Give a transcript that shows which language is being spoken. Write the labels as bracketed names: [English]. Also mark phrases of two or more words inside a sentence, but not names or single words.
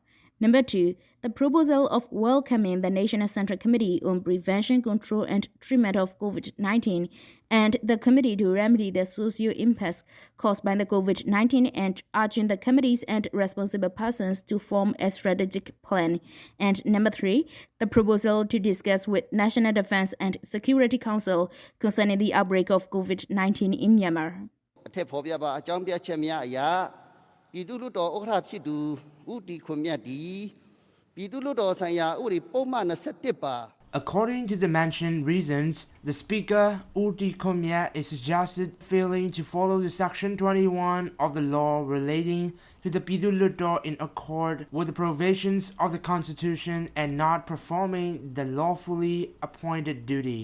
[English] Number 2, the proposal of welcoming the National Central Committee on Prevention, Control and Treatment of COVID-19 and the Committee to Remedy the Social Impacts caused by the COVID-19 and urging the committees and responsible persons to form a strategic plan. And number 3, the proposal to discuss with National Defense and Security Council concerning the outbreak of COVID-19 in Myanmar. [Burmese] ပြည်သူ့လွှတ်တော်ဥက္ကဋ္ဌဖြစ်သူဦးတီခွန်မြတ်ဒီပြည်သူ့လွှတ်တော်ဆိုင်ရာဥပဒေပုံမှန်21ပါ [English] According to the mentioned reasons, the Speaker, U Thein is suggested failing to follow the Section 21 of the law relating to the Pyithu Hluttaw in accord with the provisions of the Constitution and not performing the lawfully appointed duty.